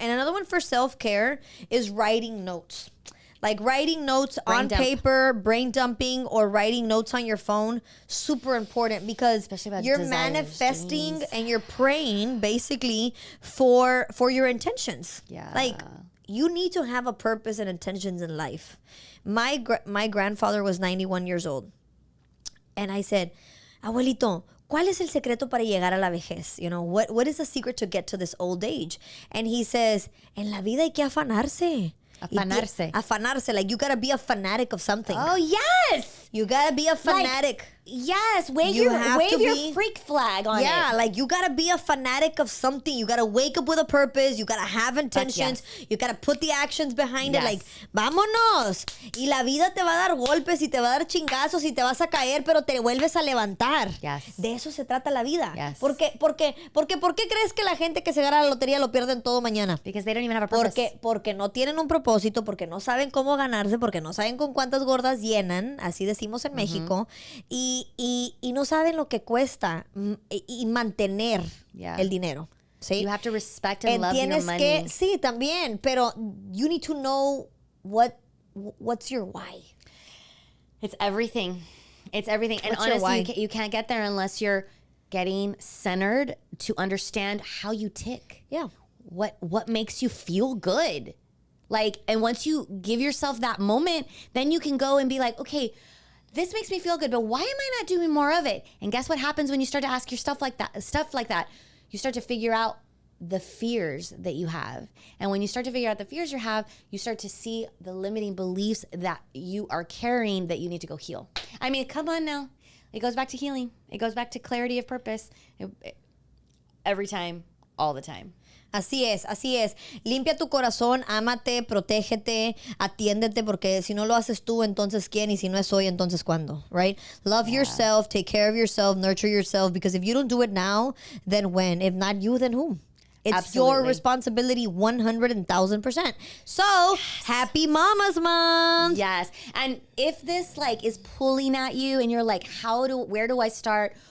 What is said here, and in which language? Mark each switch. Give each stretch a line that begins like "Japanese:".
English: And another one for self-care is writing notes. Like writing notes on paper, brain dumping, or writing notes on your phone, super important because you're manifesting dreams. And you're praying basically for your intentions. Yeah. Like you need to have a purpose and intentions in life. My grandfather was 91 years old. And I said,
Spanish: Abuelito, ¿cuál es el secreto para llegar a la vejez?
English: You know, what is the secret to get to this old age? And he says,
Spanish: en la vida hay que afanarse. Afanarse.
English: Like, you gotta be a fanatic of something. Oh, yes! You gotta be a fanatic. Yes, wave your freak flag on it. Yeah, like you gotta be a fanatic of something. You gotta wake up with a purpose. You gotta have intentions. You gotta put the actions behind it. Like,
Spanish: vámonos. Y la vida te va a dar golpes y te va a dar chingazos y te vas a caer, pero te vuelves a levantar.
English: Yes.
Spanish: De eso se trata la vida.
English: Yes.
Spanish: ¿Por qué crees que la gente que se gana la lotería lo pierden todo mañana?
English: Because they don't even have a purpose.
Spanish: Porque no tienen un propósito, porque no saben cómo ganarse, porque no saben con cuántas gordas llenan, así decimos en México, y no saben lo que cuesta y mantener el dinero. ¿Sí?
English: You have to respect and love your money.
Spanish: Sí, también, pero
English: you need to know what's your why. It's everything. It's everything. And What's your honestly, why? you can't get there unless you're getting centered to understand how you tick. Yeah. What makes you feel good. Like, and once you give yourself that moment, then you can go and be like, okay, this makes me feel good, but why am I not doing more of it? And guess what happens when you start to ask yourself stuff like that? You start to figure out the fears that you have. And when you start to figure out the fears you have, you start to see the limiting beliefs that you are carrying that you need to go heal. I mean, come on now. It goes back to healing. It goes back to clarity of purpose. Every time, all the time.
Spanish: Así es. Limpia tu corazón, ámate, protégete, atiéndete, porque si no lo haces tú, entonces ¿quién? Y si no es hoy, entonces ¿cuándo?
English: Right? Love yourself, take care of yourself, nurture yourself, because if you don't do it now, then when? If not you, then whom? It's your responsibility 100,000%. So, happy Mama's Month. Yes. And if this is pulling at you and you're like, where do I start?